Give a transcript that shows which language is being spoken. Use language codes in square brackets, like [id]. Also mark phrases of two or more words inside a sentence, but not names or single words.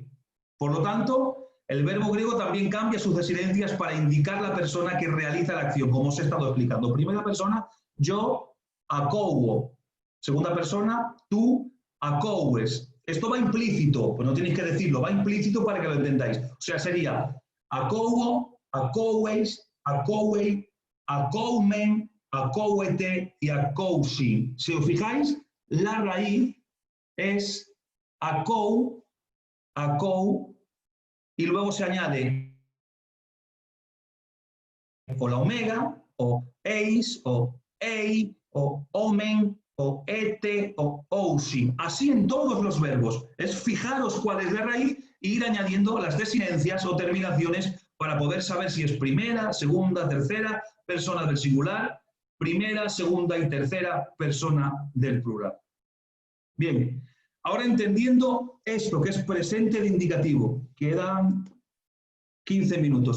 [es] Por lo tanto, el verbo griego también cambia sus desinencias para indicar la persona que realiza la acción, como os he estado explicando. Primera persona, yo akouo. Segunda persona, tú akoues. Esto va implícito, pues no tenéis que decirlo, va implícito para que lo entendáis. O sea, sería [el] ἀκούω, ἀκούεις, ἀκούει, ἀκούομεν, ἀκούετε y akousi. [es] Si os fijáis, la raíz es akou, akou, y luego se añade o la omega, o eis, o ei, o omen, o ete, o ousi. Así en todos los verbos. Es fijaros cuál es la raíz e ir añadiendo las desinencias o terminaciones para poder saber si es primera, segunda, tercera persona del singular, primera, segunda y tercera persona del plural. Bien, ahora entendiendo esto que es presente de indicativo, quedan 15 minutos.